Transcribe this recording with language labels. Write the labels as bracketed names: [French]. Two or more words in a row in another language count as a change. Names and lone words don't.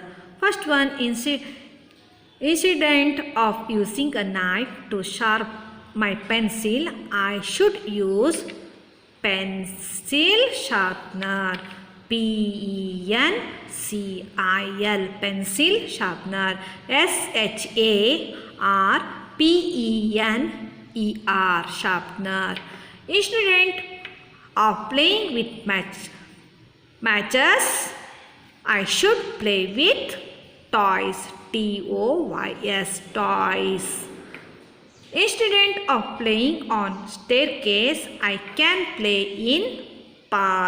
[English] First one, incident of using a knife to sharpen my pencil. I should use pencil sharpener. Pencil, pencil sharpener. Sharpener. P-E-N-E-R, sharpener. Instead of playing with matches, I should play with toys. T-O-Y-S, toys. Instead of playing on staircase, I can play in park.